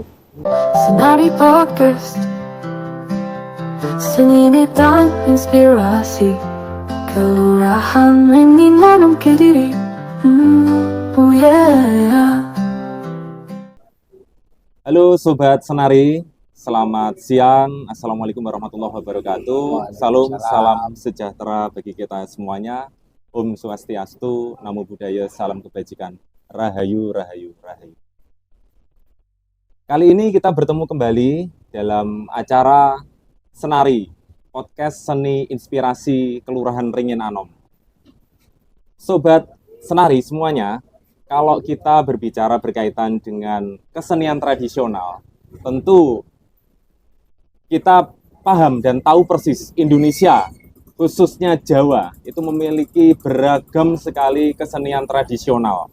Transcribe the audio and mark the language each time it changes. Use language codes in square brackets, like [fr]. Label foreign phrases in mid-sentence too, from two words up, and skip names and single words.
[id] Senari podcast, seni dan inspirasi, kelurahan ini nanam Kediri. [en] Oh yeah. [id] Halo Sobat Senari, selamat siang. [ar] السلام عليكم ورحمة الله وبركاته. [id] Salam, salam sejahtera bagi kita semuanya. [sa] ॐ स्वस्त्यस्तु, [pi] Namo Buddhaya, [id] salam kebajikan. Rahayu, rahayu, rahayu. Kali ini kita bertemu kembali dalam acara Senari, podcast seni inspirasi Kelurahan Ringin Anom. Sobat Senari semuanya, kalau kita berbicara berkaitan dengan kesenian tradisional, tentu kita paham dan tahu persis Indonesia, khususnya Jawa, itu memiliki beragam sekali kesenian tradisional.